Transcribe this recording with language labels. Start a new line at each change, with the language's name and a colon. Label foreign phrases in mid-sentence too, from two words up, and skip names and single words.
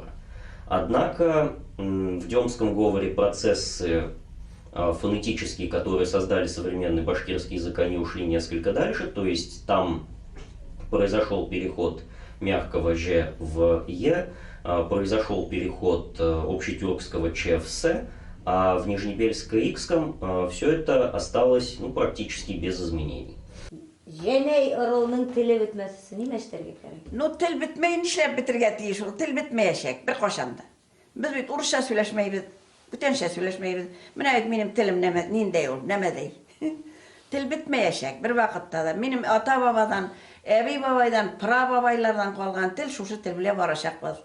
Russian: Однако в демском говоре процессы фонетические, которые создали современный башкирский язык, они ушли несколько дальше, то есть там произошел переход мягкого «ж» в «е», произошел переход общетюркского «ч» в «с», а в нижнебельско-икском все это осталось практически без изменений.
Tatar: Женей ырылның теле бетмәсесе нимә эшләргә кирәк? Ну, тел бетмәй, нишләп бетергә тиеш ул? Тел бетмәячәк, беркайчан да. Без бит урысча сөйләшмәйбез, бүтәнчә сөйләшмәйбез. Менә минем телем ниндәй ул, нәмәдәй. Тел бетмәячәк бер вакытта да. Минем ата-бабадан, әби-бабайдан, пра-бабайлардан калган тел шушы тел белән барачакбыз.